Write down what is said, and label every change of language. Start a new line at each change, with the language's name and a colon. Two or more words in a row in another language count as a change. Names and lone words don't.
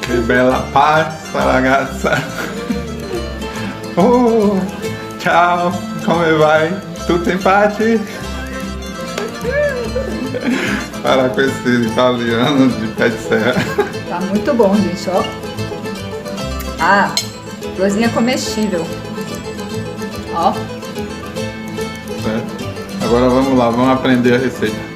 Italian: bela pasta ragazza. Oh, ciao, come vai? Tutto in pace?
Portuguese: Para com esse italiano de pé de serra. Tá muito bom, gente, ó. Ah, florzinha comestível. Ó. Certo? Agora vamos lá, vamos aprender a receita.